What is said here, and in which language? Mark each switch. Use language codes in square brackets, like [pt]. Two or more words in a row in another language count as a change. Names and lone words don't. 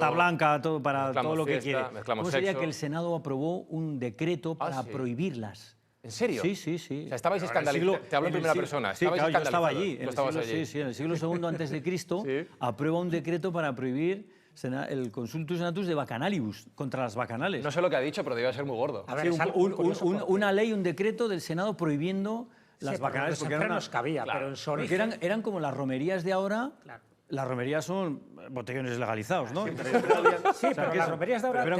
[es] carta blanca todo, para mezclamos todo lo que fiesta, quiere. mezclamos ¿Cómo sería sexo? que el Senado aprobó un decreto para sí. prohibirlas? ¿En serio? Sí, sí, sí. O sea, estabais Pero en el escandalizados. Te hablo en primera siglo- persona. Sí, Estabais claro, yo estaba escandalizados. allí. Tú estabas allí. Sí, en el siglo II antes de Cristo Sí. aprueba un decreto para prohibir el [la] consultus senatus de bacanalibus, [es] contra las bacanales. No sé lo que ha dicho, pero debía ser muy gordo. A ver, Sí, es algo muy curioso porque- una ley, un decreto del Senado prohibiendo Sí, las pero bacanales. los porque eran enfermos cabía, pero en su porque origen... eran como las romerías de ahora. Claro. Las romerías son botellones legalizados, ¿no? Sí, O pero sea, que las es- romerías de ahora pero